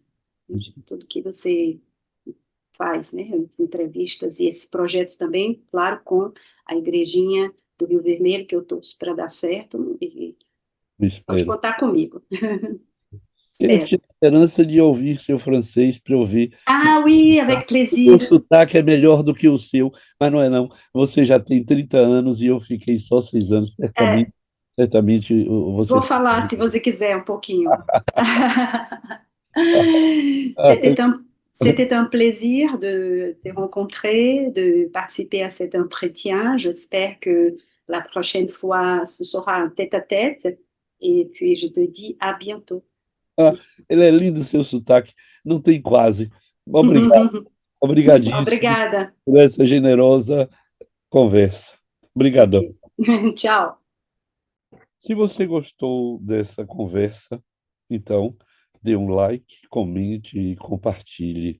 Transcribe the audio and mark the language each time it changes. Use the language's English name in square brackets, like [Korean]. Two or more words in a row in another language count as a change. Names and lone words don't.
[Portuguese] Tudo que você faz, né? As entrevistas e esses projetos também, claro, com a Igrejinha do Rio Vermelho, que eu torço para dar certo, e Eu pode espero. contar comigo. Eu Espero. tinha esperança de ouvir seu francês para ouvir se [French] Ah oui, avec [Portuguese] o meu [French] plaisir. [Portuguese] sotaque é melhor do que o seu, mas não é não. Você já tem 30 anos e eu fiquei só 6 anos. É, Certamente você vou fala falar, se muito bem. você quiser, um pouquinho. Ah, tá. [French] C'était un plaisir de te rencontrer, de participer à cet entretien. J'espère que la prochaine fois, ce sera un tête-à-tête. Et puis, je te dis à bientôt. [Portuguese] Ah, ele é lindo o seu sotaque, não tem quase. Obrigado, obrigadíssimo Obrigada. por essa generosa conversa. Obrigadão. Ok. Ciao. Se você gostou dessa conversa, então dê um like, comente e compartilhe.